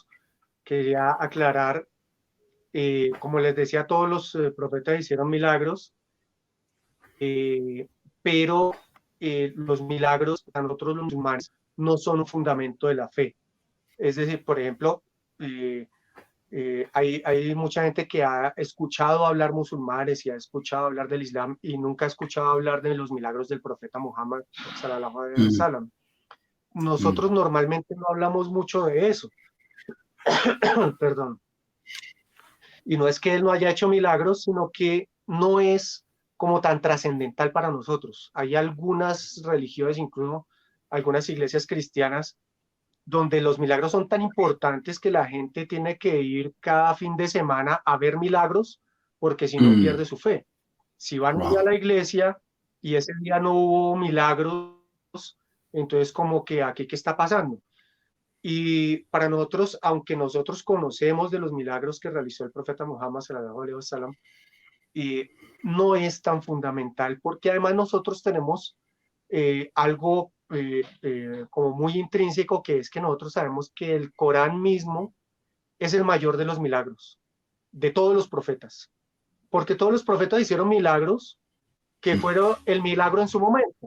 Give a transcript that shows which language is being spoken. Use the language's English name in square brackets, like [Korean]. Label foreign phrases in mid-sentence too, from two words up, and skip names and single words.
[Spanish] Quería aclarar, como les decía, todos los profetas hicieron milagros, pero los milagros para nosotros los musulmanes no son un fundamento de la fe. Es decir, por ejemplo, hay mucha gente que ha escuchado hablar musulmanes y ha escuchado hablar del Islam y nunca ha escuchado hablar de los milagros del profeta Muhammad [Arabic] صلى الله عليه وسلم. [Spanish] Nosotros normalmente no hablamos mucho de eso. Perdón. Y no es que él no haya hecho milagros, sino que no es como tan trascendental para nosotros. Hay algunas religiones, incluso algunas iglesias cristianas, donde los milagros son tan importantes que la gente tiene que ir cada fin de semana a ver milagros, porque si no pierde su fe. Si van a la iglesia y ese día no hubo milagros, entonces como que aquí, ¿qué está pasando? Y para nosotros, aunque nosotros conocemos de los milagros que realizó el profeta Muhammad [Arabic] صلى الله عليه وسلم, [Spanish] no es tan fundamental, porque además nosotros tenemos algo como muy intrínseco, que es que nosotros sabemos que el Corán mismo es el mayor de los milagros, de todos los profetas, porque todos los profetas hicieron milagros que fueron el milagro en su momento.